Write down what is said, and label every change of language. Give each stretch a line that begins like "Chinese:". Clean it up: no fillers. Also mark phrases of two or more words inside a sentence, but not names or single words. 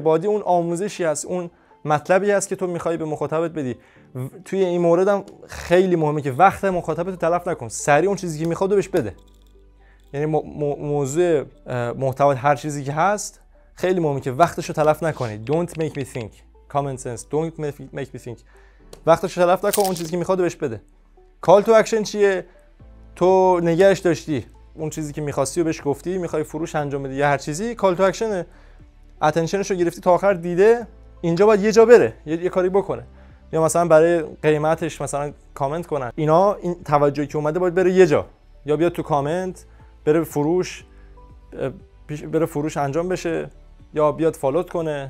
Persian: بادی اون آموزشی هست، اون مطلبی هست که تو میخوای به مخاطبت بدی. توی این مورد هم خیلی مهمه که وقت مخاطبت رو تلف نکن، سریع اون چیزی که میخواد بهش بده. یعنی موضوع محتوا هر چیزی که هست خیلی مهمه که وقتش رو تلف نکنی.
English: Don't make me think. Common sense. Don't make me think.
Persian: وقتش رو تلف نکن، اون چیزی که میخواد بهش بده.
English: Call to action
Persian: چیه؟ تو نگهش داشتی، اون چیزی که میخواستی و بهش گفتی، میخوای فروش انجام بدی یا هر چیزی،
English: Call to action
Persian: اتنشنش رو گرفتی تا آخر دیده، اینجا باید یه جا بره، یه کاری بکنه. یا مثلا برای قیمتش مثلا کامنت کنن. اینا این توجهی که اومده باید بره یه جا، یا بیاد تو کامنت، بره فروش انجام بشه، یا بیاد فالوت کنه.